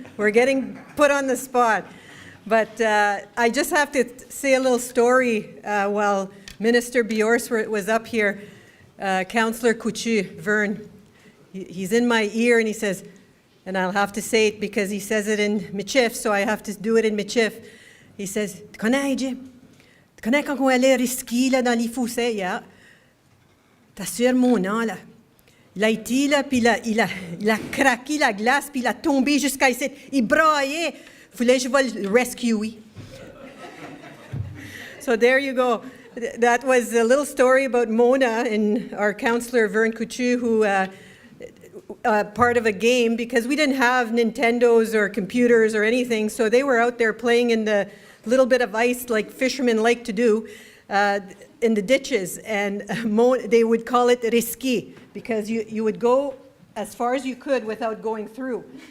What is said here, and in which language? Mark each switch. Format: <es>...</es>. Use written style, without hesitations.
<en>We're getting put on the spot. But I just have to say a little story while Minister Biors was up here. Councillor Pchi, Vern, he's in my ear and he says, and I'll have to say it because he says it in Michif, so I have to do it in Michif.</en> <fr>He says, tu connais, Jim? Tu connais quand on allait risquer là, dans les fossés?</fr> <en>Yeah.</en> <fr>T'assures mon nom, là. Il a été là, puis il a craqué la glace, puis il a tombé jusqu'à ici. Il braillait. Fallait que je vais le rescuer.</fr> <en>So there you go. That was a little story about Mona and our counselor, Vern Kuchu, who part of a game, because we didn't have Nintendos or computers or anything, so they were out there playing in the little bit of ice like fishermen like to do in the ditches, and they would call it risky, because you would go as far as you could without going through.</en>